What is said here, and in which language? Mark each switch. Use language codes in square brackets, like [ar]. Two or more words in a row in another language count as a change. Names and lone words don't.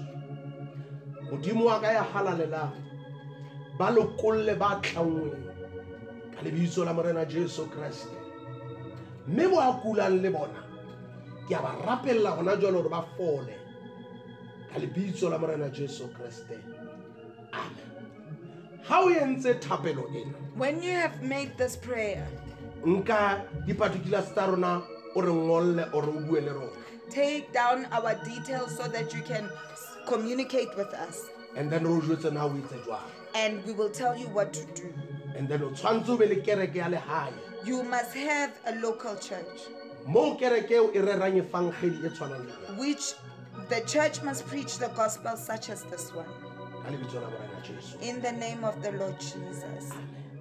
[st] Modimo wa ka ya halalelang, ba lokolle ba tlangweng ka lebitso la Morena Jesu Kriste. Mme bo a kulang le bona, ke a ba rapella hona jwale hore ba fole ka lebitso la Morena Jesu Kriste. Amen. Ha o entse thapelo ena, [en] When you have made this prayer, [st] nka di-particulars tsa rona o re ngolle o re o bue le rona. [en] take down our details so that you can communicate with us, And then [st] re o jwetse na o etse jwang. [en] and we will tell you what to do. And then [st] o tshwantse o be le kereke ya lehae [en] You must have a local church, [st] moo kereke eo e rerang e fang kgedi e tshwanang le ena. [en] which the church must preach the gospel such as this one. [st] Ka lebitso la Morena Jesu. [en] In the name of the Lord Jesus. Amen.